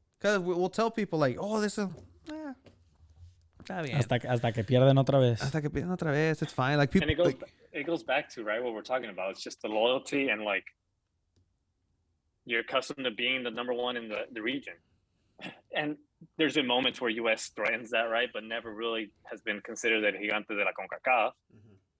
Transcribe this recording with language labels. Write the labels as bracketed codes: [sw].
[en] Because we'll tell people, like, oh, this is... [es] Está bien. Hasta que pierden otra vez. Hasta que pierdan otra vez. [en] It's fine. Like, people... And it goes back to, right, what we're talking about. It's just the loyalty and, like, you're accustomed to being the number one in the region. And there's been moments where U.S. threatens that, right, but never really has been considered [es] el gigante de la CONCACAF. [en] Mhm.